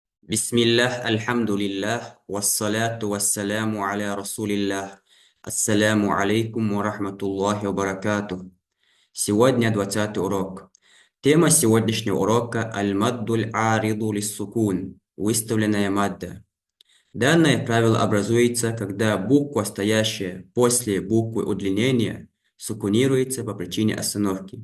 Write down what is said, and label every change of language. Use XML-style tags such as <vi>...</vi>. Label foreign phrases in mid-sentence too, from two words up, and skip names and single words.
<ar>بسم الله الحمد لله والصلاة والسلام على رسول الله. السلام عليكم ورحمة الله وبركاته.</ar> <ru>Сегодня 20 урок. Тема сегодняшнего урока</ru> <ar>المد العارض للسكون,</ar> <ru>выставленная мадда. Данное правило образуется, когда буква, стоящая после буквы удлинения, сукунируется по причине остановки.</ru>